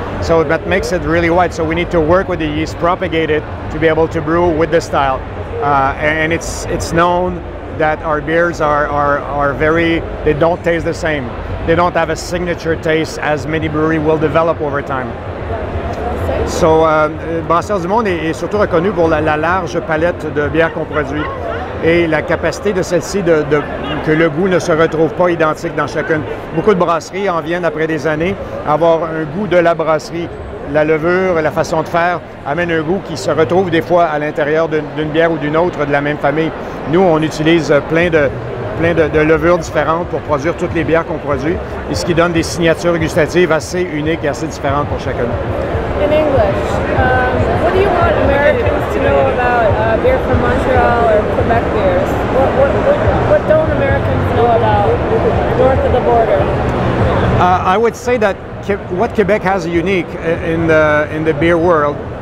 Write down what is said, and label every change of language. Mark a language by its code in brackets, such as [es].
[en] So that makes it really wide. So we need to work with the yeast, propagate it to be able to brew with the style. And it's known that our beers are very, they don't taste the same. They don't have a signature taste as many breweries will develop over time. [fr] So, Brasseurs du Monde est surtout reconnu pour la large palette de bières qu'on produit et la capacité de celle-ci que le goût ne se retrouve pas identique dans chacune. Beaucoup de brasseries en viennent après des années avoir un goût de la brasserie. La levure, la façon de faire amène un goût qui se retrouve des fois à l'intérieur d'une bière ou d'une autre de la même famille. Nous, on utilise plein de levures différentes pour produire toutes les bières qu'on produit, et ce qui donne des signatures gustatives assez uniques et assez différentes pour chacune. [en] In English, what do you want Americans to know about beer from Montreal or Quebec beers? What don't Americans know about north of the border? I would say that what Quebec has unique in the beer world